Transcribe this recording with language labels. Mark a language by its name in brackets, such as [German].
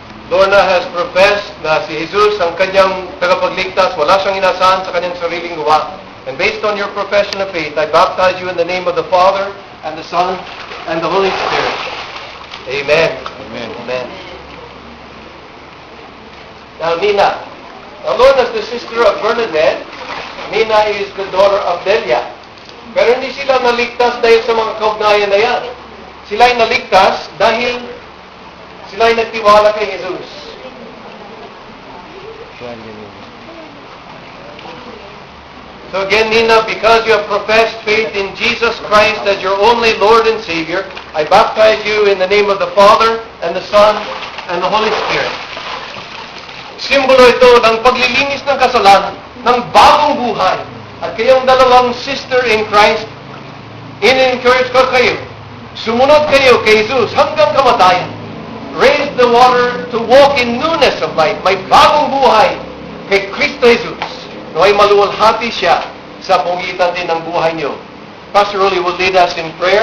[Filipino] Lorna [English] has professed [Filipino] na si Jesus ang kanyang tagapagligtas, wala siyang inasahan sa kanyang sariling gawa. [English] And based on your profession of faith, I baptize you in the name of the Father, and the Son, and the Holy Spirit. Amen. Amen. Amen. Now, Nina. Now, Lorna is the sister of Bernadette. Nina is the daughter of Delia. [Filipino] Pero hindi sila naligtas dahil sa mga kaugnayan na yan. Sila ay naligtas dahil sila ay nagtiwala kay Jesus. [English] So again, Nina, because you have professed faith in Jesus Christ as your only Lord and Savior, I baptize you in the name of the Father, and the Son, and the Holy Spirit. [Filipino] Simbolo ito ng paglilinis ng kasalanan, ng bagong buhay. At kayong dalawang [English] sister in Christ, [Filipino] in-encourage ko kayo, sumunod kayo kay Jesus hanggang kamatayan. [English] Raise the water to walk in newness of life. [Filipino] May bagong buhay kay Kristo Jesus. Naway maluwalhati siya sa pagitan din ng buhay niyo. [English] Pastor Rolly will lead us in prayer.